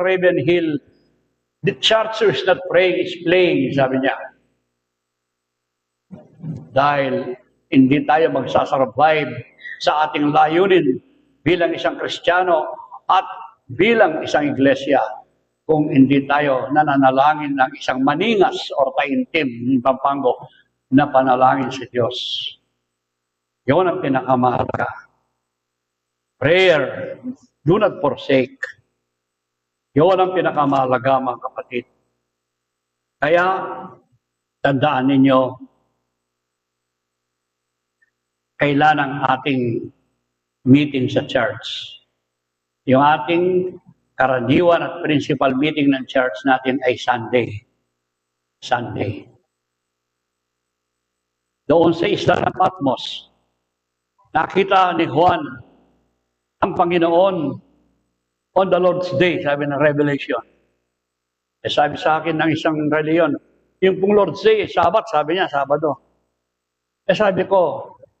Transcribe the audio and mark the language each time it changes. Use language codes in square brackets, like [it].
[en] Ravenhill, the church who is not praying is playing, [tl] sabi niya. Dahil hindi tayo magsasurvive sa ating layunin bilang isang Kristiyano at bilang isang iglesia kung hindi tayo nananalangin ng isang maningas o taintim ng Pampango na panalangin sa Diyos. Yun ang pinakamahalaga. [en] Prayer, do not forsake. [tl] Yun ang pinakamahalaga mga kapatid. Kaya, tandaan ninyo, kailan ang ating meeting sa church. Yung ating karaniwan at principal meeting ng church natin ay Sunday. Sunday. Doon sa isla ng Patmos, nakita ni Juan ang Panginoon [en] on the Lord's Day, [tl] sabi ng Revelation. Sabi sa akin ng isang reliyon, yung pong Lord's Day, Sabat, sabi niya, Sabado. Sabi ko,